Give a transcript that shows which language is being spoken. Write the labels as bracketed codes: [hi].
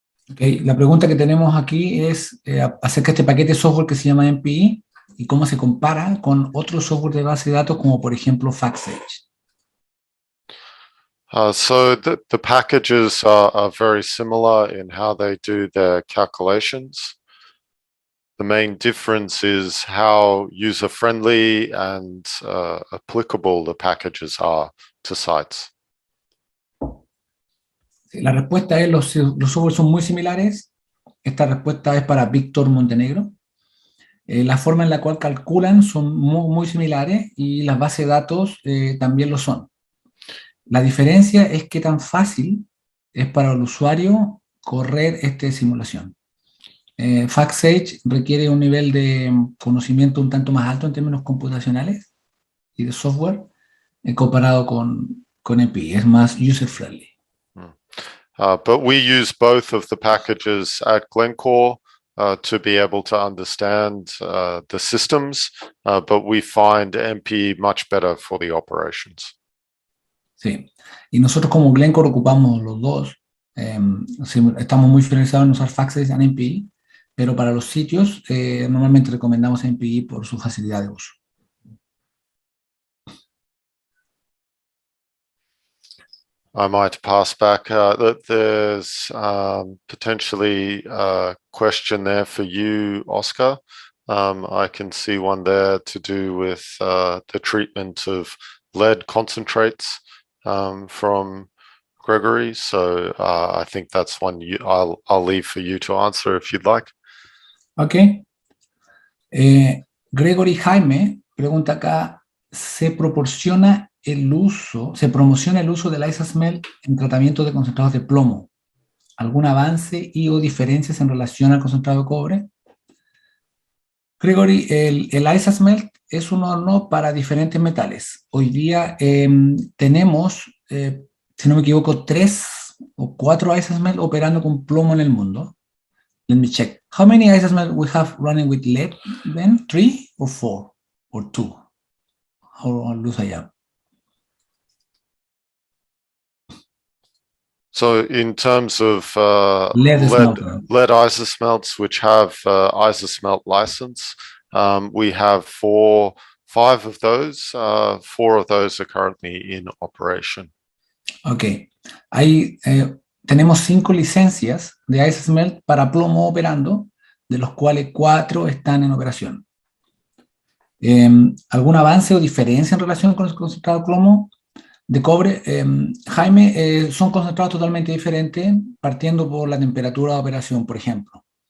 [es] Okay, la pregunta que tenemos aquí es acerca de este paquete de software que se llama MPE y cómo se compara con otros software de base de datos como por ejemplo FactSage. [en] So the packages are very similar in how they do their calculations. The main difference is how user-friendly and applicable the packages are to sites. [es] La respuesta es los software son muy similares. Esta respuesta es para Víctor Montenegro. La forma en la cual calculan son muy similares y las bases de datos también lo son. La diferencia es qué tan fácil es para el usuario correr esta simulación. FactSage requiere un nivel de conocimiento un tanto más alto en términos computacionales y de software comparado con MPE. Es más user-friendly. [en] But we use both of the packages at Glencore to be able to understand the systems, but we find MPE much better for the operations. [es] Sí, y nosotros como Glencore ocupamos los dos. Estamos muy finalizados en usar FactSage y MPE, pero para los sitios normalmente recomendamos MPE por su facilidad de uso. [en] I might pass back. There's potentially a question there for you, Oscar. I can see one there to do with the treatment of lead concentrates from Gregory. So I think that's one I'll leave for you to answer if you'd like. Ok. [es] Gregory Jaime pregunta acá, ¿se promociona el uso del IsaSmelt en tratamiento de concentrados de plomo? ¿Algún avance y o diferencias en relación al concentrado de cobre? Gregory, el IsaSmelt es un horno para diferentes metales. Hoy día tenemos, si no me equivoco, 3 o 4 IsaSmelt operando con plomo en el mundo. [en] Let me check. How many IsaSmelt we have running with lead then? 3 or 4 or 2? How loose I am? So in terms of Lead isosmelts, which have isosmelt license, we have 5 of those. 4 of those are currently in operation. Ok. [es] Tenemos 5 licencias de IsaSmelt para plomo operando, de los cuales 4 están en operación. ¿Algún avance o diferencia en relación con el concentrado plomo de cobre? Jaime, son concentrados totalmente diferentes, partiendo por la temperatura de operación, por ejemplo.